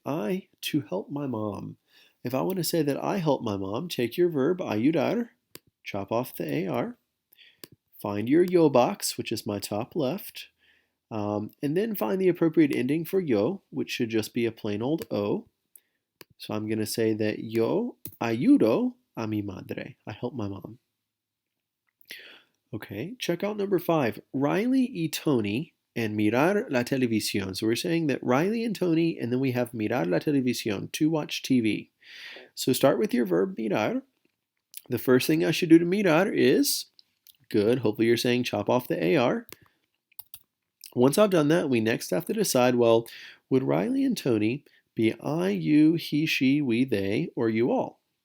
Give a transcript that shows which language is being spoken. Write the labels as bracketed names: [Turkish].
[English] I, to help my mom. If I want to say that I help my mom, take your verb ayudar, chop off the AR, find your yo box, which is my top left, and then find the appropriate ending for yo, which should just be a plain old O. So I'm going to say that [Spanish] yo ayudo a mi madre. [English] I help my mom. Okay, check out number 5. [Spanish] Riley y Tony [English] and [Spanish] mirar la televisión. [English] So we're saying that Riley and Tony, and then we have [Spanish] mirar la televisión, [English] to watch TV. So start with your verb mirar. The first thing I should do to mirar is, good, hopefully you're saying chop off the AR. Once I've done that, we next have to decide, well, would Riley and Tony be I, you, he, she, we, they, or you all?